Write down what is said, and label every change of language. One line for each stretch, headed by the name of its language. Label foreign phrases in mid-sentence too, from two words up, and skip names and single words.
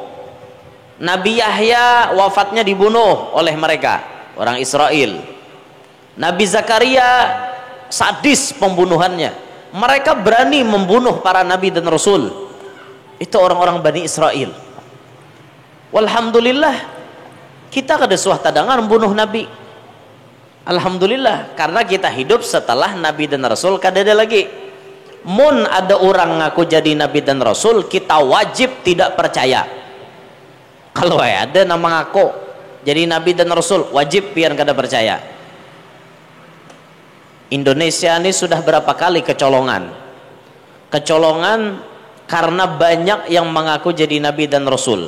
Indonesian: Nabi Yahya wafatnya dibunuh oleh mereka orang Israel. Nabi Zakaria sadis pembunuhannya. Mereka berani membunuh para nabi dan rasul. Itu orang-orang Bani Israel.
Banjar: Walhamdulillah kita kada suah tadangan membunuh nabi.
Indonesian: Alhamdulillah karena kita hidup setelah nabi dan rasul kada ada lagi.
Banjar: Mun ada orang ngaku jadi nabi dan rasul, kita wajib tidak percaya. Kalau ada nama ngaku jadi nabi dan rasul, wajib pian kada percaya.
Indonesian: Indonesia ini sudah berapa kali kecolongan karena banyak yang mengaku jadi nabi dan rasul.